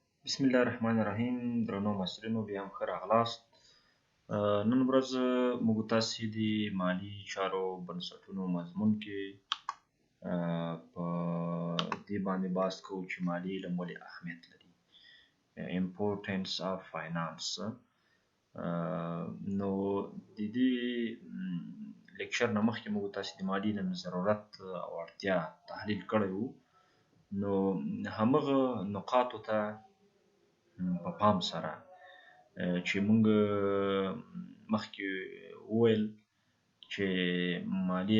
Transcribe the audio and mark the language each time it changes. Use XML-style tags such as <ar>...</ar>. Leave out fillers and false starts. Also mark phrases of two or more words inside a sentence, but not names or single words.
<ar>بسم الله الرحمن الرحیم.</ar> <ps>درنو محصلینو بیا هم ښه راغلاست. نن ورځ موږ تاسې د مالي چارو بنسټونو مضمون کې په دې باندې بحث کوو چې مالي علم ولې اهمیت لري.</ps> <en>Importance of Finance.</en> <ps>نو د دې لیکچر نه مخکې موږ تاسې د مالي علم ضرورت او اړتیا تحلیل کړی وو. نو همغه نقاطو ته په پام سره چې موږ مخکې وویل چې مالي</ps>